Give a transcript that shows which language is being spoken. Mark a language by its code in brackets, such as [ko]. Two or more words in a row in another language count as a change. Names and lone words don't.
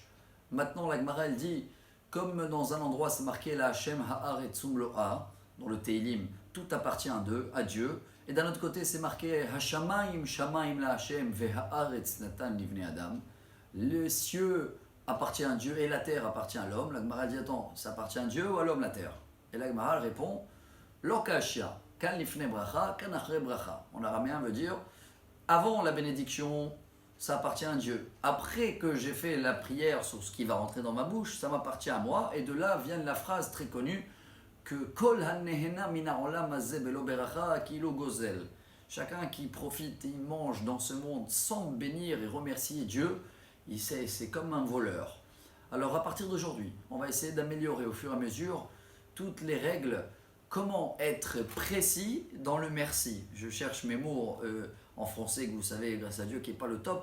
[fr] Maintenant, la Gemara, elle dit, comme dans un endroit c'est marqué [he] לה' הארץ ומלואה, [fr] dans le Teilim, tout appartient à Dieu. Et d'un autre côté, c'est marqué [he] השמים שמים לה' והארץ נתן לבני אדם. [fr] Le cieux appartient à Dieu et la terre appartient à l'homme. La Gemara dit attends, ça appartient à Dieu ou à l'homme la terre? Et la Gemara répond [arc] לא קשיא, כאן לפני ברכה, כאן אחר ברכה. [fr] En araméen veut dire avant la bénédiction, ça appartient à Dieu. Après que j'ai fait la prière sur ce qui va rentrer dans ma bouche, ça m'appartient à moi. Et de là vient la phrase très connue que [he] כל הנהנה מן העולם הזה בלא ברכה כאילו גוזל. [fr] Chacun qui profite et mange dans ce monde sans bénir et remercier Dieu, c'est comme un voleur. Alors à partir d'aujourd'hui, on va essayer d'améliorer au fur et à mesure toutes les règles. Comment être précis dans le merci. Je cherche mes mots en français que vous savez, grâce à Dieu, qui n'est pas le top.